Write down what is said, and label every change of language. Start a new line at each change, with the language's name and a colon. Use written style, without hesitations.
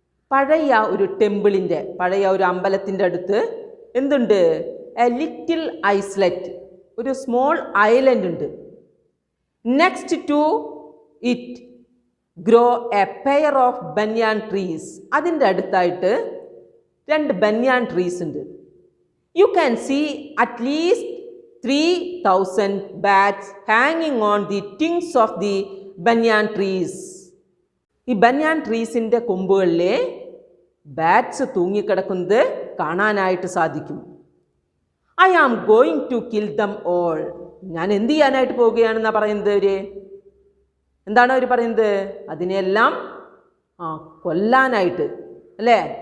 Malayalam: പഴയ ഒരു ടെമ്പിളിൻ്റെ, പഴയ ഒരു അമ്പലത്തിൻ്റെ അടുത്ത് എന്തുണ്ട്?
English: a little islet,
Malayalam: ഒരു സ്മോൾ ഐലൻഡ് ഉണ്ട്.
English: Next to it grow a pair of banyan trees.
Malayalam: അതിൻ്റെ അടുത്തായിട്ട് 2 ബന്യാൻ ട്രീസ് ഉണ്ട്.
English: You can see at least 3000 bats hanging on the trunks of the banyan trees.
Malayalam: ഈ ബന്യാൻ ട്രീസിൻ്റെ കൊമ്പുകളിലെ ബാറ്റ്സ് തൂങ്ങിക്കിടക്കുന്നത് കാണാനായിട്ട് സാധിക്കും.
English: I am going to kill them all.
Malayalam: ഞാൻ എന്ത് ചെയ്യാനായിട്ട് പോവുകയാണെന്നാണ് പറയുന്നത് അവർ. എന്താണ് അവർ പറയുന്നത്? അതിനെല്ലാം കൊല്ലാനായിട്ട് അല്ലേ?